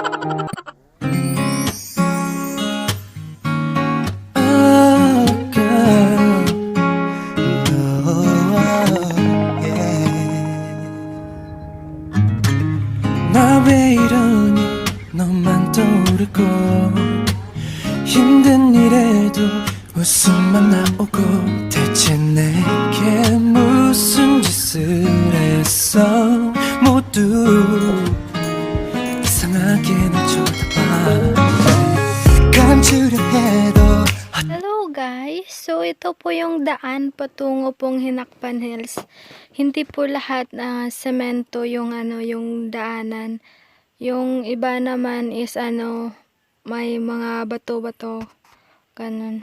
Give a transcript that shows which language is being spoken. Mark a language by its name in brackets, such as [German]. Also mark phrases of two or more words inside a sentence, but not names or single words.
[Korean] 나 왜 이러니 너만 떠오르고 힘든 일에도 웃음만 나오고 대체 내게 무슨 짓을 했어. 모두 이상하게 날 쳐다봐. 감추려 해도. [English] Hello guys! [Filipino] So ito po yung daan patungo pong Hinakpan Hills. Hindi po lahat na semento yung yung daanan. Yung iba naman is may mga bato-bato. Ganun.